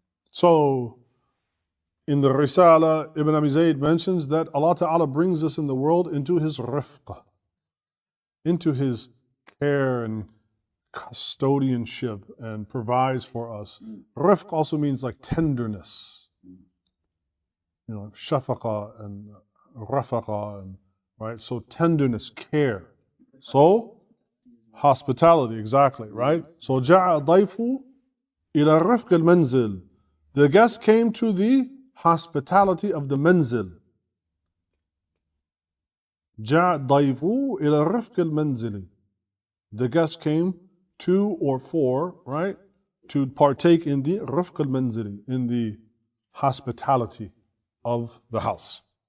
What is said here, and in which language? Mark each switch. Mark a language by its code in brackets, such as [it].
[en] So, in the Risala, Ibn Abi Zayd mentions that Allah Ta'ala brings us in the world into His rifq, into His care and custodianship, and provides for us. Rifq also means like tenderness, you know, like shafaqa and rafaqa, and, right? So tenderness, care. So hospitality, exactly, right? [ar] So جاء ضيف إلى رفق المنزل. [en] The guest came to the hospitality of the manzil. [ar] جاء ضيف إلى رفق المنزل. [en] The guest came to or for, right, to partake in the rifq al-manzili, in the hospitality of the house.